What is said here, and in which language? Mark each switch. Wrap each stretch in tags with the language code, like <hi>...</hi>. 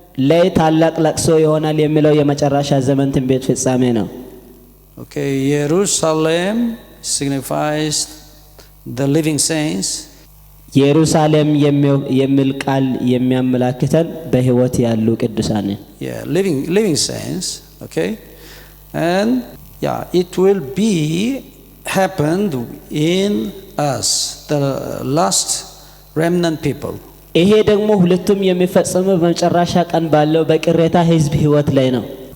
<am>ላይ ታላቅ ለቅሶ ይሆናል የሚለው የመጨረሻ ዘመን ትንቢት ፍጻሜ ነው።</am> <en>Okay, Jerusalem signifies the living saints.</en> <am>ኢየሩሳሌም የሚል ቃል የሚያመላክተን በሕይወት ያሉ ቅዱሳን።</am> <en>Yeah, living saints, okay? And yeah, it will be happened in us, the last remnant people.</en> <am>ይሄ ደግሞ ሁለቱም የሚፈጸመው በመጨረሻ ቀን ባለው በቅሬታ ሕዝብ ሕይወት ላይ ነው።</am>